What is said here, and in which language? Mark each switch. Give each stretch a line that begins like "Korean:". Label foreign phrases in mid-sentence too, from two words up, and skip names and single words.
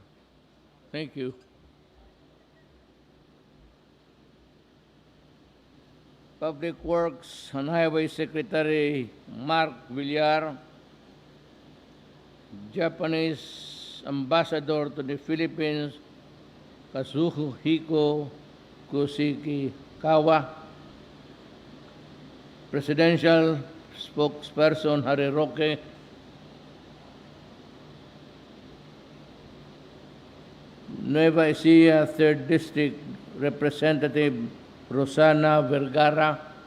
English: Thank you. Public Works and Highway Secretary Mark Villar, Japanese Ambassador to the Philippines, Kazuhiko Kushikawa, Presidential Spokesperson Harry Roque, Nueva Ecija 3rd District Representative Rosana Vergara,